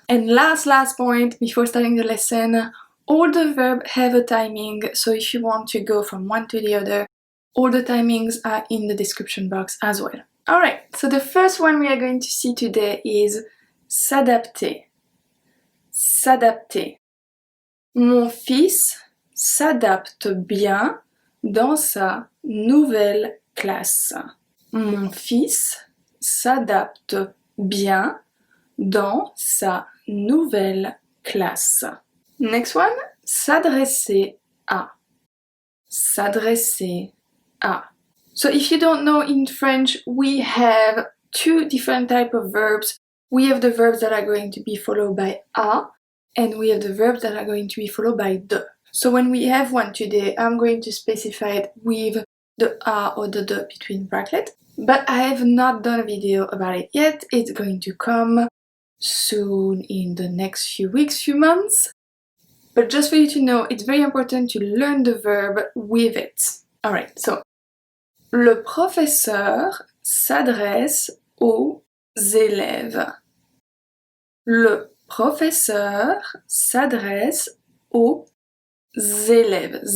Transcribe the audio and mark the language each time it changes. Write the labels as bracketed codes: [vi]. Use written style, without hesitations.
[en] And last point, before starting the lesson, all the verbs have a timing, so if you want to go from one to the other, all the timings are in the description box as well. Alright, so the first one we are going to see today is s'adapter. [fr] S'adapter. Mon fils s'adapte bien dans sa nouvelle classe. Mon fils s'adapte bien dans sa nouvelle classe. [en] Next one, s'adresser à. S'adresser à. So if you don't know, in French we have two different types of verbs. We have the verbs that are going to be followed by à, and we have the verbs that are going to be followed by de. So when we have one today, I'm going to specify it with the à or the de between brackets. But I have not done a video about it yet. It's going to come soon in the next few weeks, few months. But just for you to know, it's very important to learn the verb with it. Alright, so [fr] le professeur s'adresse aux élèves. Le professeur s'adresse aux élèves.